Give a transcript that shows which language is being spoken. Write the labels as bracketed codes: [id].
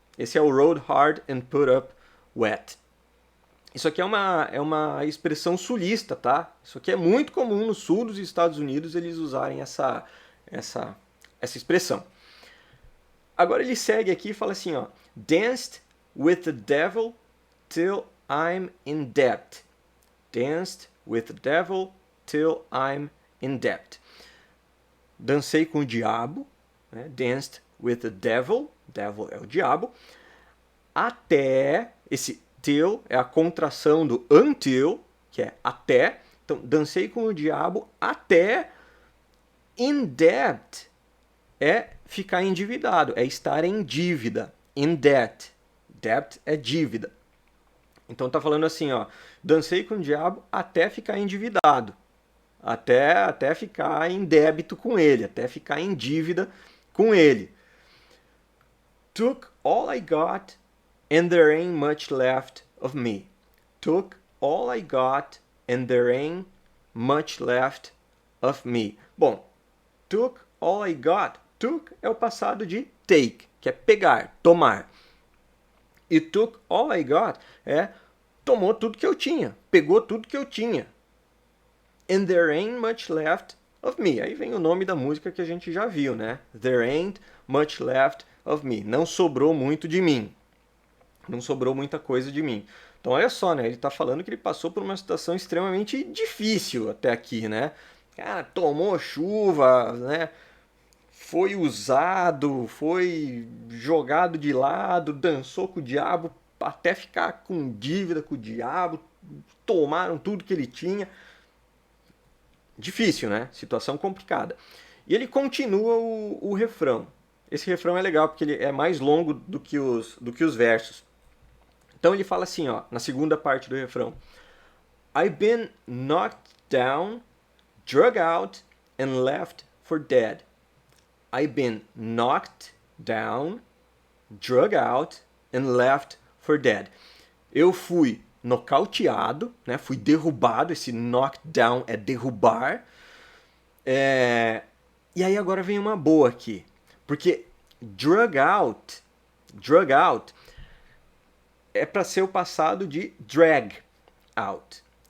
[pt] Esse é o [en] rode hard and put up wet. [pt] Isso aqui é uma expressão sulista, tá? Isso aqui é muito comum no sul dos Estados Unidos eles usarem essa expressão. Agora ele segue aqui e fala assim, ó. [en] Danced with the devil till I'm in debt. Danced with the devil till I'm in debt. [pt] Dancei com o diabo, né? [en] Danced with the devil. [pt] Devil é o diabo. Até, esse till é a contração do until, que é até. Então, dancei com o diabo até in debt é ficar endividado, é estar em dívida. In debt. Debt é dívida. Então tá falando assim, ó, dancei com o diabo até ficar endividado. Até ficar em débito com ele, até ficar em dívida com ele. [en] Took all I got and there ain't much left of me. Took all I got and there ain't much left of me. Bom, took all I got. [pt] Took é o passado de take, que é pegar, tomar. E [en] took all I got [pt] é tomou tudo que eu tinha, pegou tudo que eu tinha. [en] And there ain't much left of me. [pt] Aí vem o nome da música que a gente já viu, né? [en] There ain't much left of me. [pt] Não sobrou muito de mim. Não sobrou muita coisa de mim. Então olha só, né? Ele está falando que ele passou por uma situação extremamente difícil até aqui, né? Cara, tomou chuva, né? Foi usado, foi jogado de lado, dançou com o diabo até ficar com dívida com o diabo, tomaram tudo que ele tinha. Difícil, né? Situação complicada. E ele continua o refrão. Esse refrão é legal porque ele é mais longo do que os versos. Então ele fala assim, ó, na segunda parte do refrão. [en] I've been knocked down, drug out and left for dead. I've been knocked down, drug out and left for dead. [pt] Eu fui nocauteado, né? Fui derrubado. Esse knockdown é derrubar. E aí agora vem uma boa aqui. Porque drug out. Drug out é para ser o passado de drag out.